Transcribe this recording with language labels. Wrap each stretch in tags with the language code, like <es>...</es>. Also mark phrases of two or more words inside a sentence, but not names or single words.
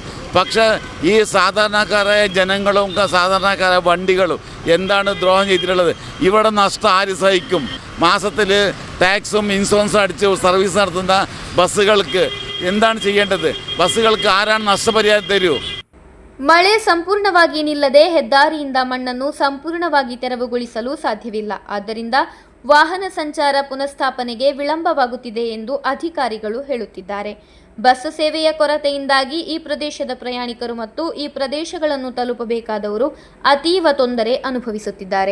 <ml>പക്ഷേ ഈ സാധാരണക്കാരായ ജനങ്ങളും സാധാരണക്കാരായ വണ്ടികളും എന്താണ് ദ്രോഹം ചെയ്തിട്ടുള്ളത്? ഇവിടെ നഷ്ടം ആര് സഹിക്കും? മാസത്തിൽ ടാക്സും ഇൻഷുറൻസും അടിച്ച് സർവീസ് നടത്തുന്ന ബസ്സുകൾക്ക് എന്താണ് ചെയ്യേണ്ടത്? ബസ്സുകൾക്ക് ആരാണ് നഷ്ടപരിഹാരം തരൂ?</ml> <kn>ಮಳೆ ಸಂಪೂರ್ಣವಾಗಿ ನಿಲ್ಲದೆ ಹೆದ್ದಾರಿಯಿಂದ ಮಣ್ಣನ್ನು ಸಂಪೂರ್ಣವಾಗಿ ತೆರವುಗೊಳಿಸಲು ಸಾಧ್ಯವಿಲ್ಲ. ಆದ್ದರಿಂದ ವಾಹನ ಸಂಚಾರ ಪುನಃಸ್ಥಾಪನೆಗೆ ವಿಳಂಬವಾಗುತ್ತಿದೆ ಎಂದು ಅಧಿಕಾರಿಗಳು ಹೇಳುತ್ತಿದ್ದಾರೆ. ಬಸ್ ಸೇವೆಯ ಕೊರತೆಯಿಂದಾಗಿ ಈ ಪ್ರದೇಶದ ಪ್ರಯಾಣಿಕರು ಮತ್ತು ಈ ಪ್ರದೇಶಗಳನ್ನು ತಲುಪಬೇಕಾದವರು ಅತೀವ ತೊಂದರೆ ಅನುಭವಿಸುತ್ತಿದ್ದಾರೆ.</kn>